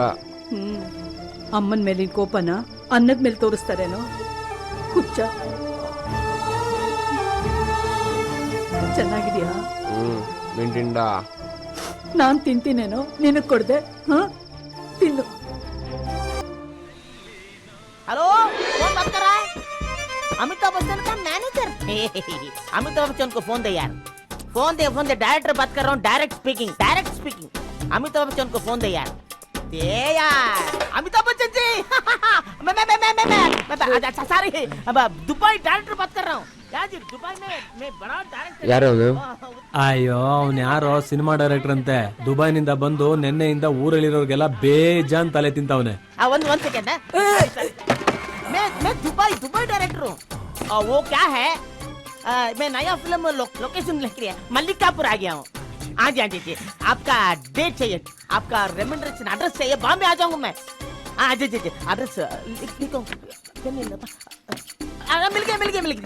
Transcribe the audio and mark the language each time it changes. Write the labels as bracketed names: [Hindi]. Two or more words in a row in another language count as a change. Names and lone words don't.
[Kannada] ಅಮ್ಮನ ಮೇಲಿನ ಕೋಪನ ಅನ್ನದ ಮೇಲೆ ತೋರಿಸ್ತಾರೇನೋ? ಹುಚ್ಚ. ಚೆನ್ನಾಗಿದ್ಯಾ? ಮಿಂಟಿಂದ ನಾನ್ ತಿಂತೀನೇನೋ, ನಿನಗ್ ಕೊಡ್ದೆ. ತಿನ್ನು. [Hindi] हेलो, कौन बात कर रहा है? अमिताभ बच्चन का मैनेजर। अमिताभ बच्चन को फोन दे यार, फोन दे डायरेक्टर बात कर रहा हूँ। [English] direct speaking. [Hindi] अमिताभ बच्चन को फोन दे यार, दे यार। अमिताभ बच्चन जी। मैं सारी दुबई डायरेक्टर बात कर रहा हूँ यार जी। दुबई में मैं बड़ा डायरेक्टर। [Kannada] ಯಾರು? ಅಯ್ಯೋ, ಅವ್ನು ಯಾರೋ ಸಿನಿಮಾ ಡೈರೆಕ್ಟರ್ ಅಂತೆ. ದುಬೈನಿಂದ ಬಂದು ನೆನ್ನೆಯಿಂದ ಊರಲ್ಲಿರೋರ್ಗೆಲ್ಲ ಬೇಜಾನ್ ತಲೆ ತಿಂತವನೆ. [English] one second. [Hindi] मैं दुबई डायरेक्टर हूँ। वो क्या है, मैं नया फिल्म लोकेशन लिख रही है, मल्लिकापुर आ गया हूँ। हाँ जी, आपका डेट चाहिए, आपका रेमंड्रेशन एड्रेस चाहिए, बॉम्बे आ जाऊंगा मैं। हाँ जी, एड्रेस लिखो। मिल गया।